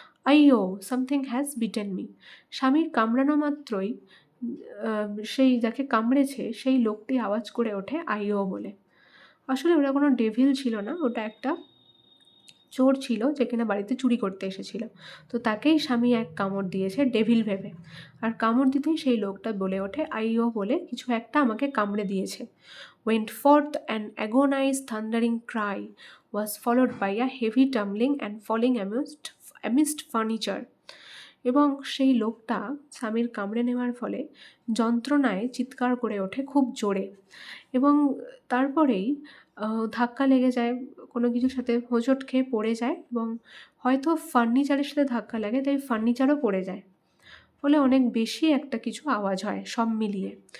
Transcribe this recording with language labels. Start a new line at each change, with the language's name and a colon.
English: আইও something has bitten me,
Bangla: স্বামীর কামড়ানো মাত্রই সেই যাকে কামড়েছে সেই লোকটি আওয়াজ করে ওঠে আইও বলে। আসলে ওটা কোনো ডেভিল ছিল না, ওটা একটা চোর ছিল যে কিনা বাড়িতে চুরি করতে এসেছিল। তো তাকেই স্বামী এক কামড় দিয়েছে ডেভিল ভেবে, আর কামড় দিতেই সেই লোকটা বলে ওঠে আইও বলে, কিছু একটা আমাকে কামড়ে দিয়েছে।
English: went forth an agonized thundering cry was followed by a heavy tumbling and falling amidst furniture.
Bangla: এবং সেই লোকটা স্বামীর কামড়ে নেওয়ার ফলে যন্ত্রণায় চিৎকার করে ওঠে খুব জোরে, এবং তারপরেই ধাক্কা লেগে যায়, কোনো কিছুর সাথে হোঁচট খেয়ে পড়ে যায়, এবং হয়তো ফার্নিচারের সাথে ধাক্কা লাগে, তাই ফার্নিচারও পড়ে যায়, ফলে অনেক বেশি একটা কিছু আওয়াজ হয় সব মিলিয়ে।